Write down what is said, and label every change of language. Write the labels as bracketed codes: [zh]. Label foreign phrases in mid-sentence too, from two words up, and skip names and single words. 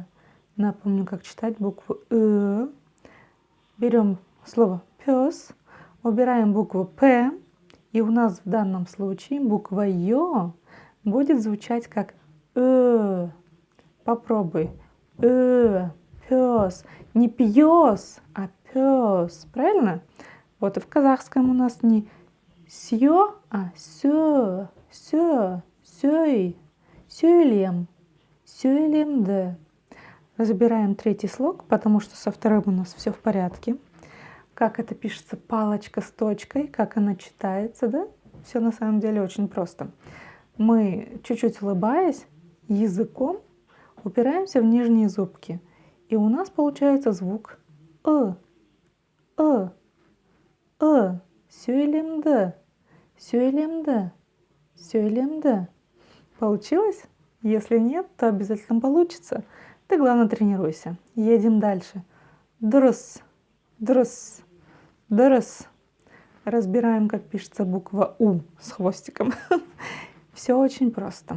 [ru] Напомню, как читать букву «ы». Берем слово «пес», убираем букву «п», и у нас в данном случае буква «ё» будет звучать как «ы». Попробуй. Пес. Не пьес, а пес. Правильно? Вот и в казахском у нас не сё, а сё. [kk] Сё. Сёй. Сөйлем. Сөйлемді. [ru] Разбираем третий слог, потому что со вторым у нас все в порядке. Как это пишется палочка с точкой, как она читается, да? Все на самом деле очень просто. Мы, чуть-чуть улыбаясь, языком упираемся в нижние зубки. И у нас получается звук «ы». [kk] «ы». «ы». Сөйлемді. Сөйлемді. Сөйлемді. [ru] Получилось? Если нет, то обязательно получится. Ты, главное, тренируйся. Едем дальше. [kk] Дұрыс. Дұрыс. Дұрыс. [ru] Разбираем, как пишется буква «у» с хвостиком. Все очень просто.